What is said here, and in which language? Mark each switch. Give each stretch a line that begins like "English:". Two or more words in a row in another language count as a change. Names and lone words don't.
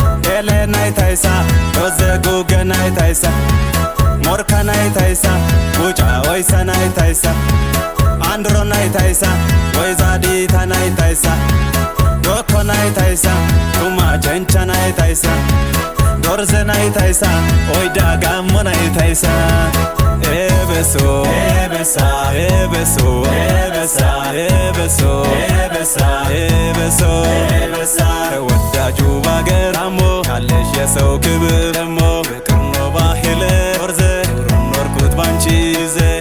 Dorze: ኤሌናይ ታይሳ፣ ዶዘ ጉገናይ ታይሳ፣ ሞርካናይ ታይሳ፣ ጉጫ ኦይሰናይ ታይሳ፣ አንድሮናይ ታይሳ፣ ወይዛዲታናይ ታይሳ፣ ዶኮናይ ታይሳ፣ ቱማ ቸንቸናይ ታይሳ። ዶርዘን አይታይሳ፣ ኦይዳ ጋሞን አይታይሳ። ኤበሶ፣ ኤበሳ፣ ኤበሶ፣ ኤበሳ፣ ኤበሶ፣ ኤበሳ፣ ኤበሶ፣ ኤበሳ።
Amharic: ተወዳጁ ባገር አሞ፣ ካለሽ የሰው ክብር ደሞ፣ ፍቅር ነው ባህል ዶርዘ፣ ኑሮን ኖርኩት ባንቺ ይዜ።